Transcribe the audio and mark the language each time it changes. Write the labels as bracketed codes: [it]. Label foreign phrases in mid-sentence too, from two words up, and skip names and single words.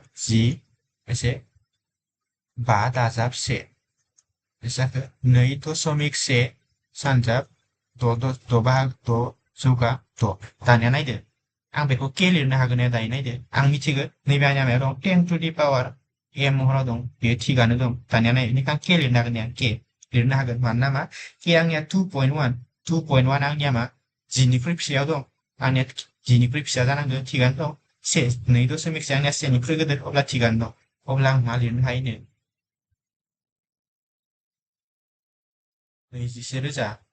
[brx] 10 बेसे 5 दाजाब 1 बेसे जाखो 2.1 सानजाब 6 बाहागो 6 जौगा 6 दानिया नायदो आं बेखौ k लिरनो हागोन दायो नायदो आं मिथिगौ नैबे आंनिया मायाव दं [en] 10 to the power m [brx] महराव दं बेयो थिगानो दं दानिया नाय बेनिखाय आं k लिरनो हागोन k लिरनो हागोन मानोना मा k आंनिया 2.1 आंनिया मा 10 निख्रुइ फिसायाव दं आंनिया 10 निख्रुइ फिसा जानांगौ थिगानो दं 2.1 आंनिया 1 निख्रुइ गिदिर अब्ला थिगानो दं अब्ला आं मा लिरनो हायोनो 21,000